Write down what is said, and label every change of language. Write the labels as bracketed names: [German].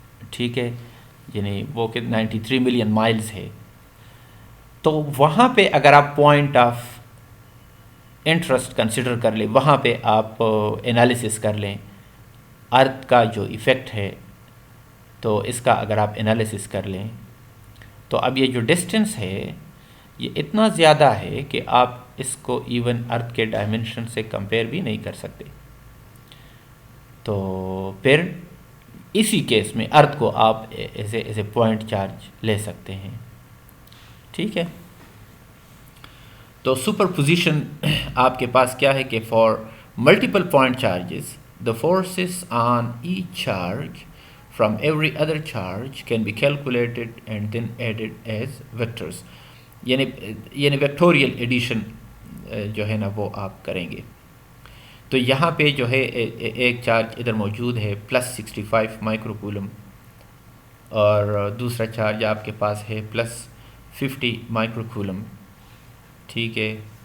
[Urdu] ٹھیک ہے، یعنی وہ کہ 93 ملین مائلز ہے، تو وہاں پہ اگر آپ پوائنٹ آف انٹرسٹ کنسیڈر کر لیں، وہاں پہ آپ انالیسس کر لیں ارتھ کا جو ایفیکٹ ہے، تو اس کا اگر آپ انالیسس کر لیں تو اب یہ جو ڈسٹینس ہے یہ اتنا زیادہ ہے کہ آپ اس کو ایون ارتھ کے ڈائمنشن سے کمپیئر بھی نہیں کر سکتے. تو پھر اسی کیس میں ارتھ کو آپ ایز اے پوائنٹ چارج لے سکتے ہیں. ٹھیک ہے. تو سپر پوزیشن آپ کے پاس کیا ہے کہ [English] For multiple point charges the forces on each charge from every other charge can be calculated and then added as vectors. [Urdu] یعنی ویکٹوریل ایڈیشن جو ہے نا وہ آپ کریں گے. تو یہاں پہ جو ہے ایک چارج ادھر موجود ہے +65 مائکرو کولم، اور دوسرا چارج آپ کے پاس ہے +50 مائکرو کولم. ٹھیک ہے.